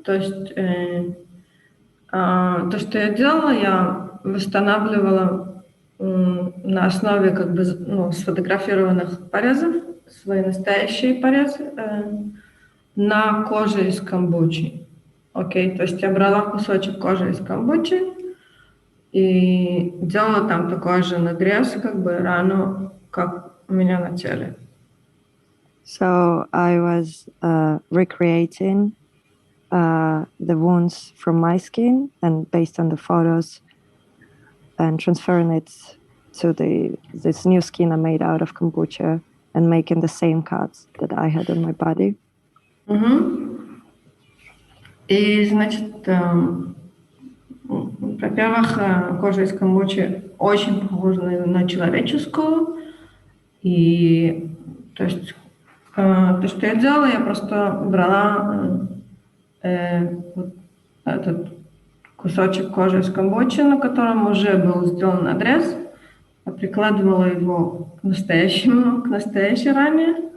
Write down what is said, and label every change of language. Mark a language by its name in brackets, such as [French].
[Russian] То есть то, что я делала, я восстанавливала на основе как бы, сфотографированных порезов, свои настоящие порезы на коже из камбучи. Окей, то есть я брала кусочек кожи из камбучи и делала там такой же надрез, как бы рану, как у меня на теле. [English] So I was recreating the wounds from my skin and based on the photos and transferring it to this new skin I made out of kombucha and making the same cuts that I had on my body. [Russian] И, значит, во-первых, кожа из камбучи очень похожа на человеческую. И, то есть, то, что я делала, я просто брала вот этот кусочек кожи из камбучи, на котором уже был сделан надрез, прикладывала его к настоящей ране.